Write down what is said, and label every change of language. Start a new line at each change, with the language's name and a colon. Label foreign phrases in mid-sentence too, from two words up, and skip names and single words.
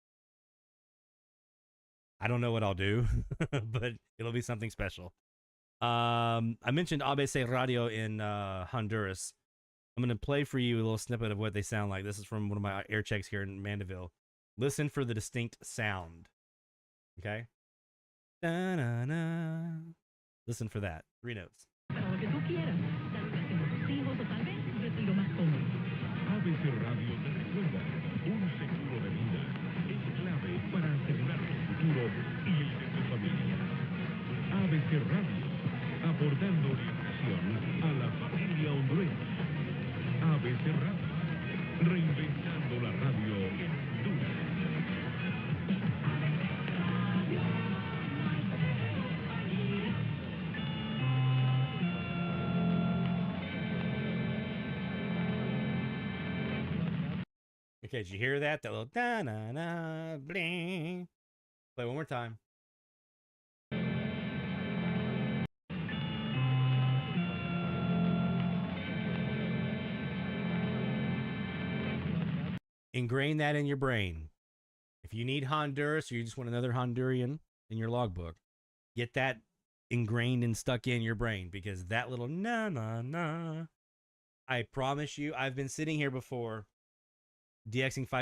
English: I don't know what I'll do, but it'll be something special. I mentioned ABC Radio in Honduras. I'm going to play for you a little snippet of what they sound like. This is from one of my air checks here in Mandeville. Listen for the distinct sound. Okay? Da-na-na. Listen for that. 3 notes.
Spanish: ABC Radio te recuerda, un seguro de vida es clave para asegurar tu futuro y el de tu familia. ABC Radio, aportando orientación a la familia hondureña. ABC Radio, reinventando la radio en Honduras.
English: Okay, did you hear that? That little da-na-na, bling. Play one more time. Ingrain that in your brain. If you need Honduras or you just want another Honduran in your logbook, get that ingrained and stuck in your brain, because that little na-na-na, I promise you, I've been sitting here before DXing 5.